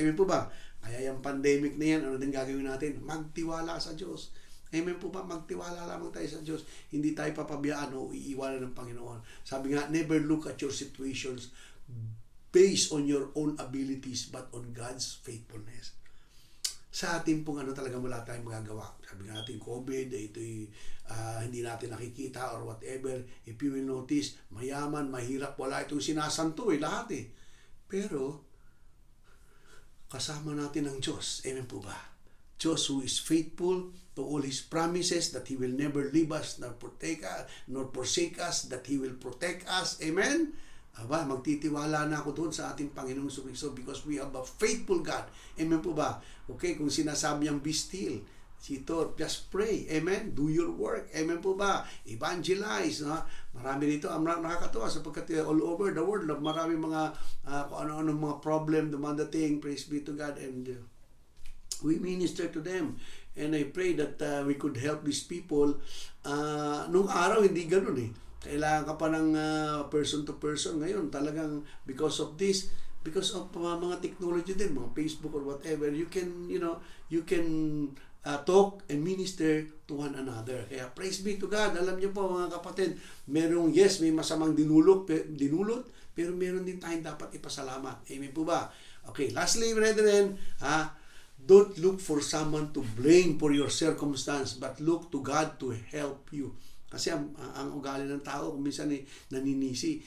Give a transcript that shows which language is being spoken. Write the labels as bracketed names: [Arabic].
[Filipino] Amen po ba? Kaya yung pandemic na yan, ano din gagawin natin? Magtiwala sa Diyos. Amen po ba? Magtiwala lamang tayo sa Diyos. Hindi tayo papabiyaan o iiwanan ng Panginoon. [English] Sabi nga, never look at your situations based on your own abilities but on God's faithfulness. [Filipino] sa atin pong talaga wala tayong magagawa. Sabi nga natin, COVID, ito'y hindi natin nakikita or whatever. [English] If you will notice, [Filipino] mayaman, mahirap, wala itong sinasanto lahat Pero, kasama natin ang Diyos. Amen po ba? [English] Diyos who is faithful to all His promises, that He will never leave us nor forsake us, that He will protect us. [Filipino] Amen? Aba, magtitiwala na ako doon sa ating Panginoong Kristo [English] because we have a faithful God. [Filipino] Amen po ba? [English] Okay, kung sinasabi niyang be still, just pray. Amen? Do your work. Amen po ba? Evangelize. [Filipino] Marami dito ang nakakatuwa sapagkat [English] all over the world, [Filipino] marami mga kung ano-ano mga problem, dumadating. [English] Praise be to God. And we minister to them. And I pray that we could help these people. [Filipino] Nung araw, hindi ganun Kailangan ka pa ng person to person. Ngayon, talagang [English] because of mga technology din, mga Facebook or whatever, you can talk and minister to one another. [Filipino] Kaya praise be to God. Alam niyo po mga kapatid, may masamang dinulot, pero meron din tayong dapat ipasalamat. Amen po ba? [English] Okay, lastly, brethren, don't look for someone to blame for your circumstance, but look to God to help you. [Filipino] Kasi ang ugali ng tao, minsan naninisi.